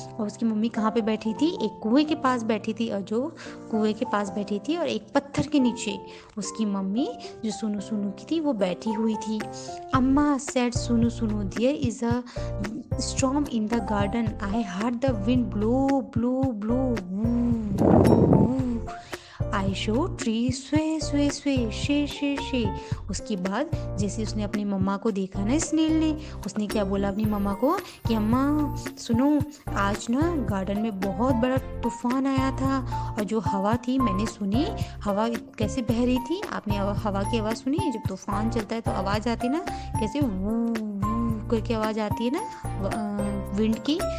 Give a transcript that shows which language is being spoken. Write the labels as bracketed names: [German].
[Hindi] और उसकी मम्मी कहाँ पे बैठी थी? एक कुएं के पास बैठी थी। और जो कुएं के पास बैठी थी और एक पत्थर के नीचे उसकी मम्मी जो सुनु सुनु की थी वो बैठी हुई थी। [English] अम्मा सेड सुनु सुनु, there is a storm in the garden. I heard the wind blow, blow, blow. Woo, woo, woo. I saw trees sway, sway, sway, शे शे शे। [Hindi] उसके बाद जैसे उसने अपनी मम्मा को देखा ना स्नेल ने, उसने क्या बोला अपनी मम्मा को कि अम्मा सुनो, आज ना गार्डन में बहुत बड़ा तूफान आया था और जो हवा थी मैंने सुनी। हवा कैसे बह रही थी? आपने हवा की आवाज़ सुनी है? जब तूफान चलता है तो आवाज़ आती है ना, कैसे वू वू करके आवाज़ आती है ना विंड की।